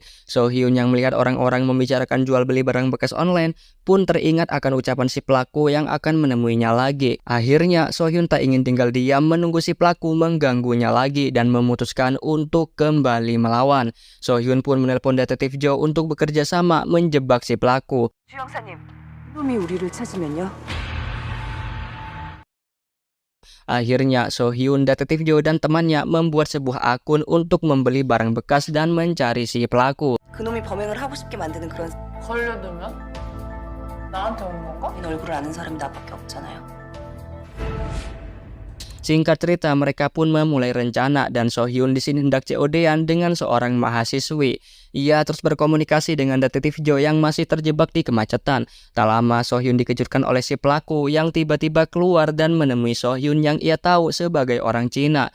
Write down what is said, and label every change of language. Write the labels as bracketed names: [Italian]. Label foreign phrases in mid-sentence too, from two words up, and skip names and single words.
[Indonesian] So-hyun yang melihat orang-orang membicarakan jual beli barang bekas online pun teringat akan ucapan si pelaku yang akan menemuinya lagi. Akhirnya So-hyun tak ingin tinggal diam menunggu si pelaku mengganggunya lagi dan memutuskan untuk kembali melawan. So-hyun pun menelpon detektif Joe untuk bekerja sama menjebak si pelaku. [Korean] 주영사님, 놈이 우리를 찾으면요? [Indonesian] Akhirnya So-hyun, detektif Joe dan temannya membuat sebuah akun untuk membeli barang bekas dan mencari si pelaku. [Korean] 그놈이 범행을 하고 싶게 만드는 그런 걸려들면? 나한테 오는 건가? 이 얼굴을 아는 사람이 나밖에 없잖아요. [Indonesian] Singkat cerita, mereka pun memulai rencana dan So-hyun di sini hendak COD-an dengan seorang mahasiswi. Ia terus berkomunikasi dengan detektif Joe yang masih terjebak di kemacetan. Tak lama So-hyun dikejutkan oleh si pelaku yang tiba-tiba keluar dan menemui So-hyun yang ia tahu sebagai orang Cina.